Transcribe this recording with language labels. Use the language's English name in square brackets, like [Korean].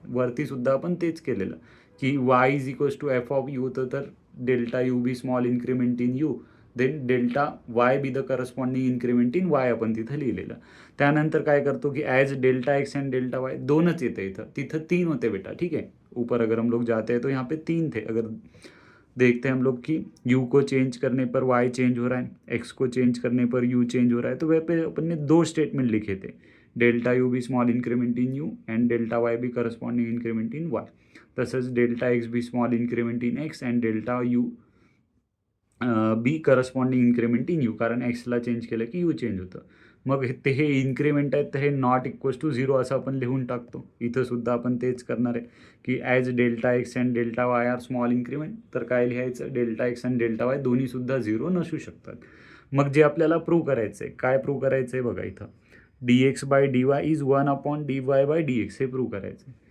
[Marathi] वरती सुद्धा आपण तेच केलेलं की y=f(u) होतं, तर delta U B small increment in you, then delta Y be the corresponding increment in Y आपण तिथं लिहिलेलं. त्यानंतर काय करतो की as delta x and delta y दोनच येतं इथं, तिथं 3 होते बेटा, [Hindi] ठीक है. ऊपर अगर हम लोग जाते हैं तो यहाँ पे 3 थे. अगर देखते हैं हम लोग कि u को चेंज करने पर y चेंज हो रहा है, x को चेंज करने पर u चेंज हो रहा है, तो वह पे अपन ने 2 स्टेटमेंट लिखे थे, delta U B small increment in you and delta Y B corresponding increment इन वाय. [Marathi] तसंच delta x B small increment in x and delta U B corresponding increment in you, कारण एक्सला change केलं की you change होतं. मग ते हे increment आहेत तर हे नॉट इक्वल्स टू 0 असं आपण लिहून टाकतो. इथं सुद्धा आपण तेच करणार आहे की as delta x and delta y R small increment, तर काय लिहायचं delta x and delta y दोन्हीसुद्धा 0 नसू शकतात. मग जे आपल्याला प्रूव्ह करायचं आहे, काय प्रूव्ह करायचं आहे बघा इथं, dx/dy इज 1/dy/dx हे प्रूव्ह करायचं आहे.